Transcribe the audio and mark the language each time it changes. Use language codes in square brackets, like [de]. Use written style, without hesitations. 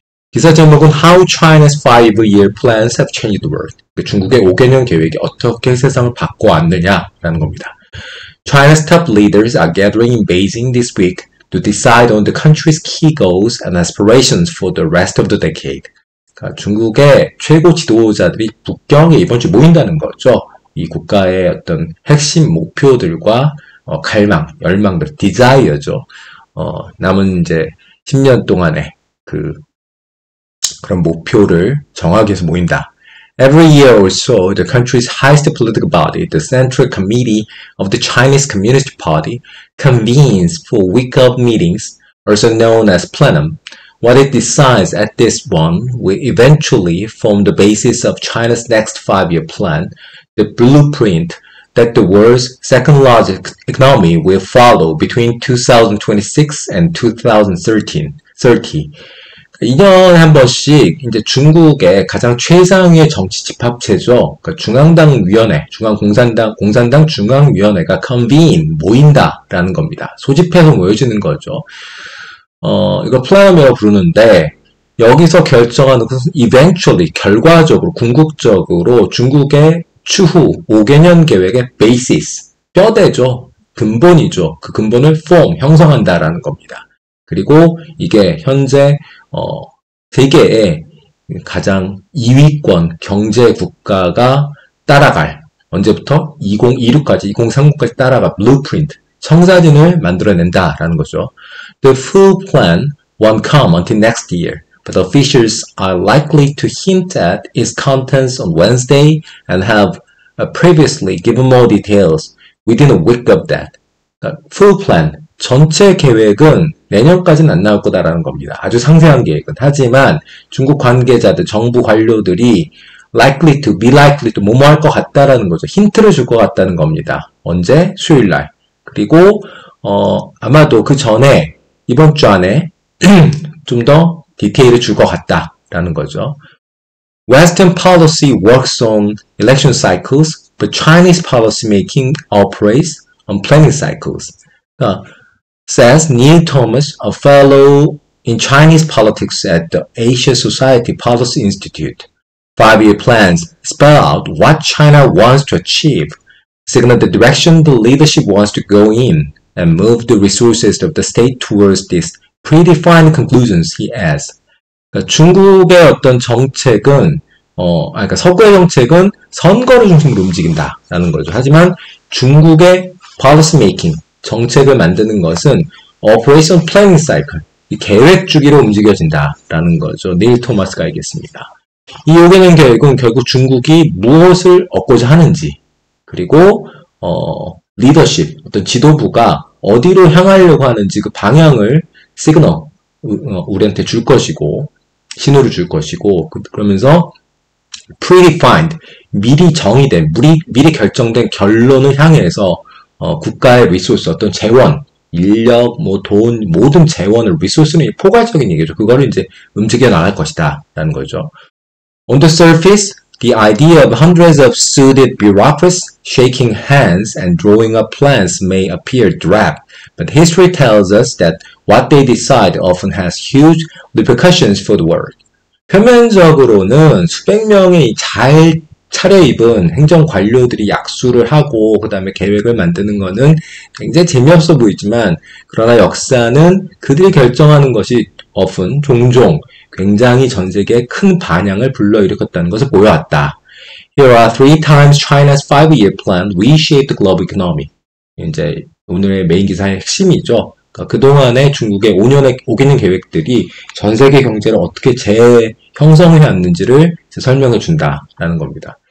[ko] 기사 제목은 [en] How China's 5-year plans have changed the world. [ko] 중국의 5개년 계획이 어떻게 세상을 바꿔왔느냐라는 겁니다. [en] China's top leaders are gathering in Beijing this week to decide on the country's key goals and aspirations for the rest of the decade. [ko] 그러니까 중국의 최고 지도자들이 북경에 이번 주 모인다는 거죠. 이 국가의 어떤 핵심 목표들과 갈망, 열망들, desire죠. 남은 이제 10년 동안의 그런 목표를 정하기 위해서 모인다. [en] Every year or so, the country's highest political body, the Central Committee of the Chinese Communist Party, convenes for week-end meetings, also known as plenum. What it decides at this one will eventually form the basis of China's next 5-year plan, the blueprint that the world's second-largest economy will follow between 2026 and 2030. [ko] 2년에 한 번씩 이제 중국의 가장 최상위의 정치 집합체죠. 그러니까 중앙당위원회, 공산당 중앙위원회가 convene, 모인다라는 겁니다. 소집해서 모여지는 거죠. 이거 플래너이라고 부르는데 여기서 결정하는 것은 eventually, 결과적으로, 궁극적으로 중국의 추후 5개년 계획의 basis, 뼈대죠. 근본이죠. 그 근본을 form, 형성한다라는 겁니다. 그리고 이게 현재 세계의 가장 2위권 경제 국가가 따라갈, 언제부터? 2026까지, 2030까지 따라갈 blueprint, 청사진을 만들어낸다라는 거죠. [en] The full plan won't come until next year, but officials are likely to hint at its contents on Wednesday and have previously given more details within a week of that. Full plan, [ko] 전체 계획은 내년까지는 안 나올 거다라는 겁니다. 아주 상세한 계획은. 하지만 중국 관계자들, 정부 관료들이 [en] likely to, be likely to, [ko] 뭐뭐 할 것 같다라는 거죠. 힌트를 줄 것 같다는 겁니다. 언제? 수요일날. 그리고 아마도 그 전에 이번 주 안에 좀 더 디테일을 줄 것 같다라는 거죠. [en] Western policy works on election cycles, but Chinese policy making operates on planning cycles. Says Neil Thomas, a fellow in Chinese politics at the Asia Society Policy Institute. 5-year plans spell out what China wants to achieve, signal the direction the leadership wants to go in, and move the resources of the state towards these predefined conclusions, he adds. [ko] 그러니까 중국의 어떤 정책은, 그러니까 서구의 정책은 선거를 중심으로 움직인다라는 거죠. 하지만 중국의 [en] policy making, [ko] 정책을 만드는 것은 [en] Operation Planning Cycle, [ko] 이 계획 주기로 움직여진다라는 거죠. 닐 토마스가 알겠습니다. 이 5개년 계획은 결국 중국이 무엇을 얻고자 하는지, 그리고 리더십, 어떤 지도부가 어디로 향하려고 하는지 그 방향을 시그널, 우리한테 줄 것이고, 신호를 줄 것이고, 그러면서 predefined, 미리 정의된, 미리 결정된 결론을 향해서 국가의 리소스, 어떤 재원, 인력, 돈, 모든 재원을, 리소스는 포괄적인 얘기죠. 그거를 이제 움직여 나갈 것이다 라는 거죠. [en] On the surface, the idea of hundreds of suited bureaucrats shaking hands and drawing up plans may appear drab, but history tells us that what they decide often has huge repercussions for the world. [ko] 표면적으로는 수백 명의 잘 차려입은 행정 관료들이 약수를 하고 그 다음에 계획을 만드는 거는 굉장히 재미없어 보이지만 그러나 역사는 그들이 결정하는 것이 often, 종종 굉장히 전 세계에 큰 반향을 불러일으켰다는 것을 보여왔다. [en] Here are three times China's 5-year plan reshaped the global economy. [ko] 이제 오늘의 메인 기사의 핵심이죠. 그러니까 그동안의 중국의 5개년 계획들이 전 세계 경제를 어떻게 재형성해 왔는지를 설명해 준다라는 겁니다.